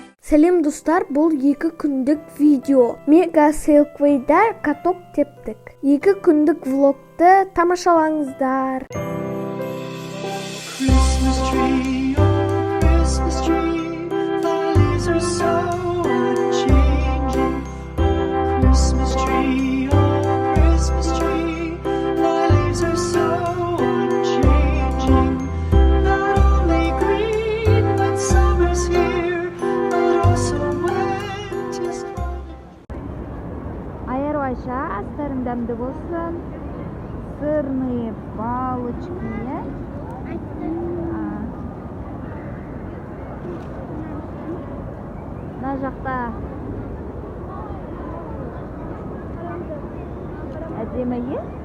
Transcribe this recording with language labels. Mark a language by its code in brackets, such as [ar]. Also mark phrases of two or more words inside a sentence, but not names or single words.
[kk] Сәлем достар, бұл 2 күндік видео. Мега Селквейда каток тептік. 2 күндік влогты тамашалаңыздар. [en] Christmas tree, oh Christmas tree, the leaves are so unchanging. Christmas tree, oh Christmas tree, the leaves are so unchanging. Not only green when summer's here, but also winter's coming. [kk] Айырвайша астарың дәмді болсын. [ru] Сырные палочки, иә? [kk] Мына жақта әдемі, иә?